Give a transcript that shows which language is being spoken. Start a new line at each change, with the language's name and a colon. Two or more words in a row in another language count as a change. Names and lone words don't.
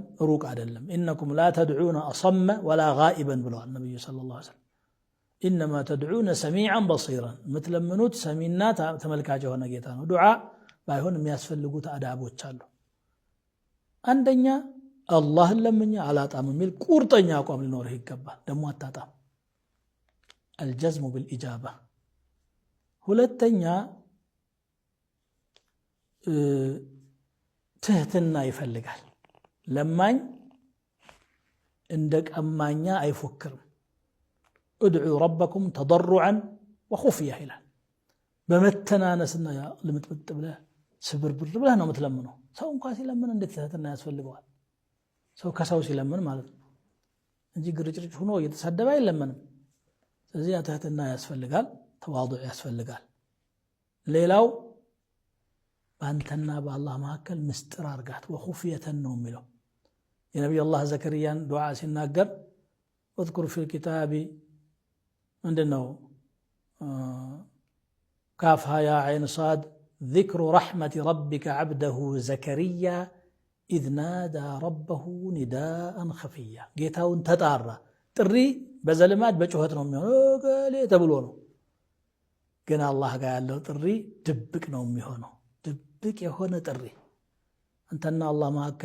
Amharic: ሩቅ አይደለም።
Arabic: إنكم لا تدعون أصم ولا غائبا
Amharic: ብለዋል ነቢዩ
Arabic: صلى الله عليه وسلم። إنما تدعون سميعا بصيرا
Amharic: የምትለምኑት ሰሚና ተመልካች የሆነ ጌታ ነው። ዱዓ ባይሆን የሚያስፈልጉት አዳቦች አሉ። አንደኛ አላህን ለምኛ አላጣም የሚል ቁርጠኛ አቋም ሊኖርህ ይገባል። ደግሞ አታጣም፣
Arabic: الجزم بالإجابة።
Amharic: ሁለተኛ ትህትና ይፈልጋል። ለማኝ እንደ ቀማኛ አይፎክርም።
Arabic: ادعوا ربكم تضرعا وخفية
Amharic: ይላል። በመተናነስና ልምጥምጥ ብለህ ስብርብር ብለህ ነው የምትለምነው። ሰው እንኳን ሲለምን እንዴት ትህትና ያስፈልገዋል? ሰው ከሰው ሲለምን ማለት ነው እንጂ ግርጭርጭ ሆኖ እየተሳደበ አይለምንም። ስለዚህ ትህትና ያስፈልጋል፣ ተዋዱዕ ያስፈልጋል። ሌላው በአንተና በአላህ መካከል ምስጢር አርጋት ወኹፍየተን ነው የሚለው። የነቢዩ አላህ ዘከርያን ዱዓ ሲናገር
Arabic: اذكر في الكتاب عندنا كافها يا عين صاد ذكر رحمة ربك عبده زكريا إذ نادى ربه نداء خفيا
Amharic: ጌታውን ተጣራ። ጥሪ በዘልማድ በጩኸት ነው የሚሆነው ገሌ ተብሎ ነው። ግን አላህ ጋር ያለው ጥሪ ድብቅ ነው የሚሆነው። ድብቅ የሆነ ጥሪ አንተና አላህ መካከል